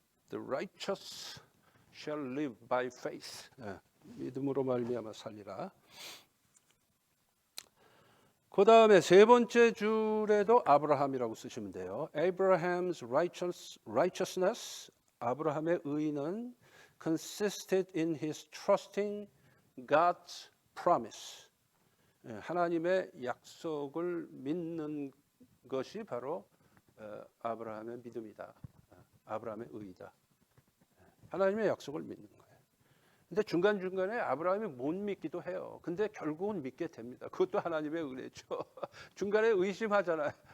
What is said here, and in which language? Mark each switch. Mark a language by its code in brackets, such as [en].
[en] The righteous shall live by faith. [ko] 믿음으로 말미암아 살리라. 그 다음에 세 번째 줄에도 아브라함이라고 쓰시면 돼요. [en] Abraham's righteousness, [ko] 아브라함의 의는 [en] consisted in his trusting God's promise. [ko] 하나님의 약속을 믿는 것이 바로 아브라함의 믿음이다. 아브라함의 의이다. 하나님의 약속을 믿는 거예요. 근데 중간중간에 아브라함이 못 믿기도 해요. 근데 결국은 믿게 됩니다. 그것도 하나님의 은혜죠. 중간에 의심하잖아요.